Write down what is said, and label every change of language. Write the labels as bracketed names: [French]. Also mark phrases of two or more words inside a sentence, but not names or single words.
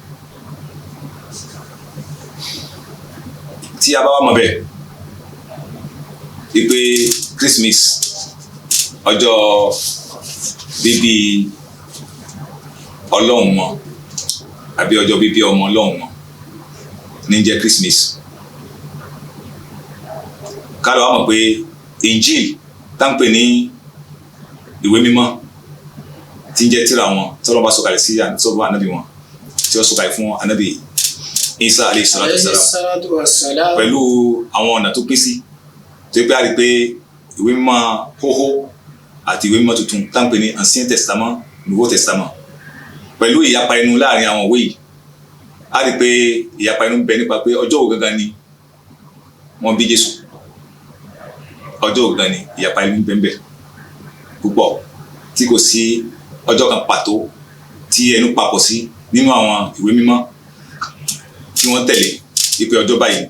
[Yoruba] Tí a bá wá mọ̀ bẹ́ẹ̀ wípé Christmas ọjọ́ bíbí Ọlọ́run mọ́ àbí ọjọ́ bíbí ọmọ Ọlọ́run mọ́ ní jẹ́ Christmas. Ká lọ wá mọ̀ pé Injil tá ń pè ní ìwé mímọ́ tí ń jẹ́ tírà wọn tí Ọlọ́run bá sọ̀kalẹ̀ sí sọ́bọ̀ ànábì wọn tí ó sọ̀kalẹ̀ fún ànábì Isa [Arabic] عليه الصلاة والسلام [Yoruba] pẹ̀lú àwọn ọ̀nà tó pín sí, tó pé a rí pé ìwé mímọ́ hóhó àti ìwé mímọ́ tuntun tá ń pè ní Ancien Testament, Nouveau Testament, pẹ̀lú ìyapa ẹnu láàrin àwọn òwe yìí. A rí pé ìyapa ẹnu bẹ nípa pé ọjọ́ wo gangan ni wọ́n bí Jésù, ọjọ́ wo gangan ni ìyapa ẹnu bẹ́ẹ̀ púpọ̀, tí kò sí ọjọ́ kan pàtó tí ẹnu papọ̀ sí nínú àwọn ìwé mímọ́ tí wọ́n tẹ̀lé wípé ọjọ́ báyìí.